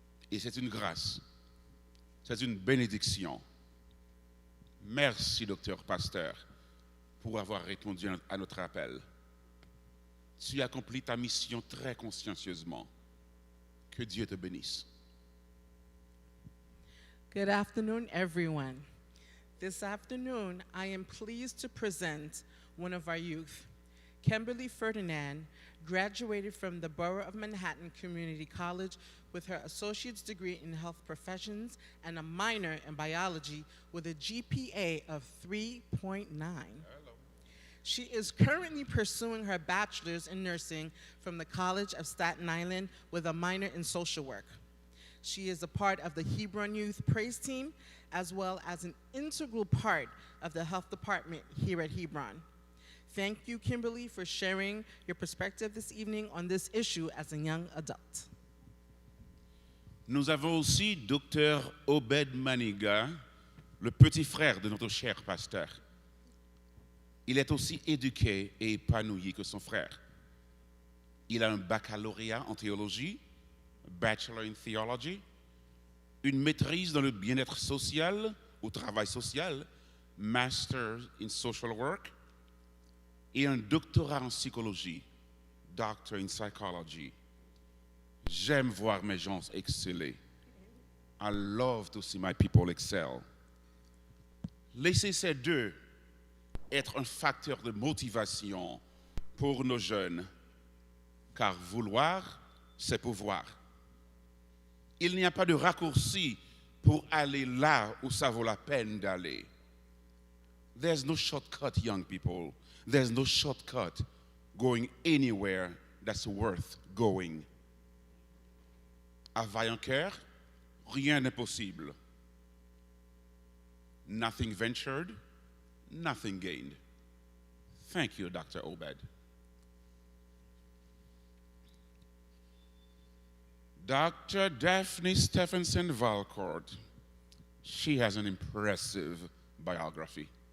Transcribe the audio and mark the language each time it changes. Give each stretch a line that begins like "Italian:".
French: Et c'est une grâce, c'est une bénédiction. Merci, docteur Pasteur, pour avoir répondu à notre appel. Tu accomplis ta mission très consciencieusement. Que Dieu te bénisse.
English: Good afternoon, everyone. This afternoon, I am pleased to present one of our youth. Kimberly Ferdinand graduated from the Borough of Manhattan Community College with her associate's degree in health professions and a minor in biology with a GPA of 3.9. She is currently pursuing her bachelor's in nursing from the College of Staten Island with a minor in social work. She is a part of the Hebron Youth Praise Team, as well as an integral part of the health department here at Hebron. Thank you, Kimberly, for sharing your perspective this evening on this issue as a young adult.
French: Nous avons aussi Dr Obed Maniga, le petit frère de notre cher pasteur. Il est aussi éduqué et épanoui que son frère. Il a un baccalauréat en théologie,
English: bachelor in theology,
French: une maîtrise dans le bien-être social ou travail social,
English: master in social work,
French: et un doctorat en psychologie,
English: doctor in psychology.
French: J'aime voir mes gens exceller.
English: I love to see my people excel.
French: Laissez ces deux être un facteur de motivation pour nos jeunes, car vouloir, c'est pouvoir. Il n'y a pas de raccourci pour aller là où ça vaut la peine d'aller.
English: There's no shortcut, young people. There's no shortcut going anywhere that's worth going.
French: À vaillant cœur, rien n'est possible.
English: Nothing ventured, nothing gained. Thank you, Dr. Obed. Dr. Daphne Stephenson Valcourt. She has an impressive biography.